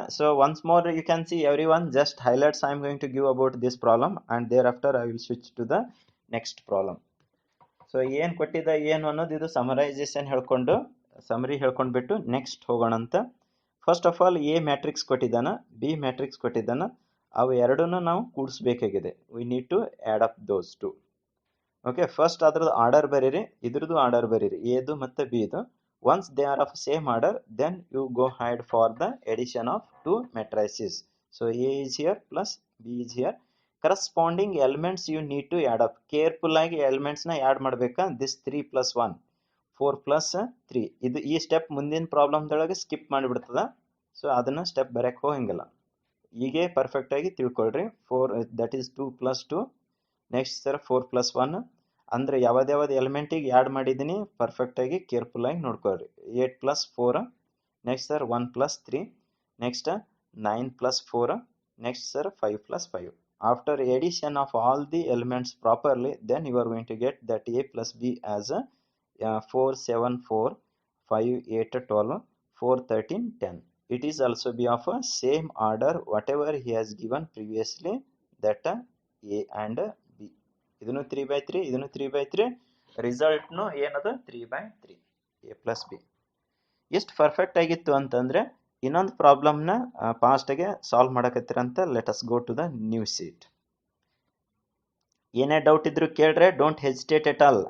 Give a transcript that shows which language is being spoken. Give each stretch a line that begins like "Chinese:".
English: So once more you can see everyone, just highlights I am going to give about this problem, and thereafter I will switch to the next problem.
Kannada: So ಏನು ಕೊಟ್ಟಿದ್ದ ಏನು ಅನ್ನೋದು ಇದು summarisation ಹೇಳ್ಕೊಂಡು summary ಹೇಳ್ಕೊಂಡ್ಬಿಟ್ಟು next ಹೋಗೋಣ ಅಂತ. First of all A matrix ಕೊಟ್ಟಿದ್ದಾನ, B matrix ಕೊಟ್ಟಿದ್ದಾನ. ಅವು ಎರಡನ್ನೂ ನಾವು ಕೂಡಿಸ್ಬೇಕಾಗಿದೆ.
English: We need to add up those two.
Kannada: Okay, first ಅದ್ರದ್ದು ಆರ್ಡರ್ ಬರೀರಿ, ಇದ್ರದ್ದು ಆರ್ಡರ್ ಬರೀರಿ, ಎದು ಮತ್ತು ಬಿದು.
English: Once they are of same order, then you go ahead for the addition of two matrices. So A is here plus B is here. Corresponding elements you need to add up. Careful ಆಗಿ elements ನ add ಮಾಡಬೇಕಾ. This 3 + 1 4 + 3.
Kannada: ಇದು ಈ step ಮುಂದಿನ ಪ್ರಾಬ್ಲಮ್ದೊಳಗೆ skip ಮಾಡಿಬಿಡ್ತದ. So ಅದನ್ನು step ಬರೆಯಕ್ಕೆ ಹೋಗಂಗಿಲ್ಲ. ಹೀಗೆ perfect ಆಗಿ ತಿಳ್ಕೊಳ್ರಿ. 4 ದಟ್ ಈಸ್ 2 + 2. ನೆಕ್ಸ್ಟ್ ಸರ್ 4 + 1 ಅಂದರೆ ಯಾವ್ದು ಎಲಿಮೆಂಟಿಗೆ ಆ್ಯಡ್ ಮಾಡಿದ್ದೀನಿ ಪರ್ಫೆಕ್ಟಾಗಿ ಕೇರ್ಫುಲ್ಲಾಗಿ ನೋಡ್ಕೊಳ್ರಿ. 8 + 4. Next sir 1 + 3. Next 9 + 4. Next sir 5 + 5.
English: After addition of all the elements properly, then you are going to get that A + B as 4 7 4 5 8 12 4 13 10. It is also be of a same order whatever he has given previously, that A and B.
Kannada: ಇದನ್ನು 3/3, ಇದನ್ನು 3/3. ರಿಸಲ್ಟ್ನು ಏನದು 3/3 A + B. ಎಷ್ಟು perfect ಆಗಿತ್ತು ಅಂತಂದರೆ ಇನ್ನೊಂದು ಪ್ರಾಬ್ಲಮ್ನ ಫಾಸ್ಟಾಗೆ solve ಮಾಡಕತ್ತೀರಂತ.
English: Let us go to the new sheet.
Kannada: ಏನೇ doubt ಇದ್ರು ಕೇಳ್ರೆ,
English: Don't hesitate at all.